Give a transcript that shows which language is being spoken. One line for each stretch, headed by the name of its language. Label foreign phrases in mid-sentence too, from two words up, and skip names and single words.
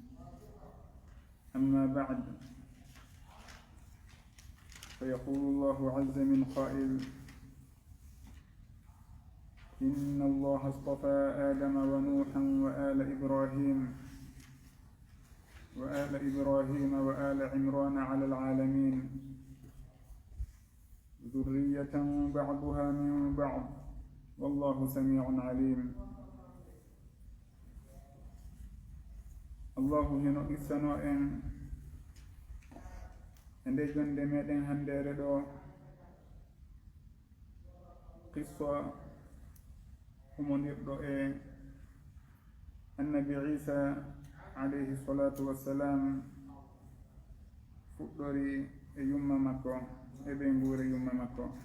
Arabic: أما بعد، فيقول الله عز من قائل: إن الله اصطفى آدم ونوحا وآل إبراهيم وآل عمران على العالمين، ذرية بعضها من بعض، والله سميع عليم.
Fula: الله hino issano en nde jonde meɗen handere ɗo qissa humonirɗo e annabi Isa
Arabic: عليه الصلاة والسلام
Fula: fuɗɗori e yumma makko e ɓe nguure yumma makko.